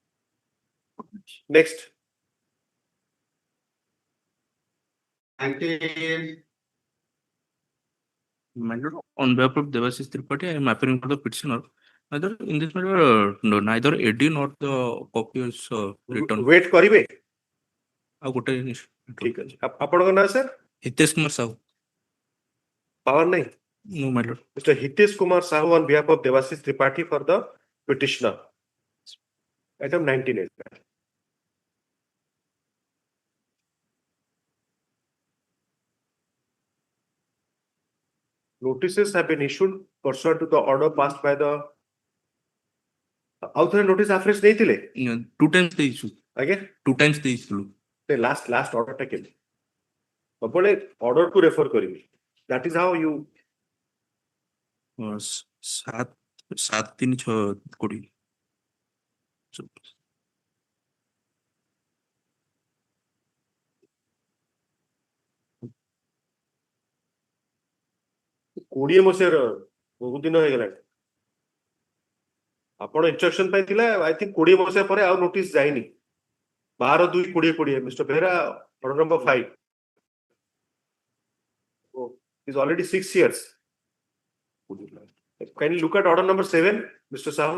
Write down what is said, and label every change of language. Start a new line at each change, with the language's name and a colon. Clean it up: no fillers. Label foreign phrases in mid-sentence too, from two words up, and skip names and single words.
English: Next. until My lord, on behalf of Devashish Tripathi, I am appearing for the petitioner. Neither in this matter, no, neither AD nor the copy is written.
Odia: Wait karibe. ଆଉ ଗୋଟେ ଜିନିଷ ठीक ଅଛି ଆପଣଙ୍କ ନାଁ sir? ହିତେଶ କୁମାର ସାହୁ
Hindi: Power nahi.
English: No, my lord. Mr. Hitesh Kumar Sahu on behalf of Devashish Tripathi for the petitioner. Item 19. Notices have been issued pursuant to the order passed by the author notice afresh ଦେଇଥିଲେ
Odia: 2 times ଦେଇଛୁ ଆଜ୍ଞା 2 times ଦେଇଥିଲୁ
English: the last order
Odia: ଟା କେମିତି ସବୁବେଳେ order କୁ refer କରିବି
English: that is how you
Odia: 7/3/20 20 ମସିହାର ବହୁତ ଦିନ ହେଇଗଲାଣି ଆପଣ ଇନଷ୍ଟ୍ରକ୍ସନ ପାଇଥିଲା
English: I think
Odia: 20 ମସିହା ପରେ ଆଉ ନୋଟିସ ଯାଇନି 12/2/2020 Mr.
English: Behra order number 5 is already 6 years. Can you look at order number 7, Mr. Sahu?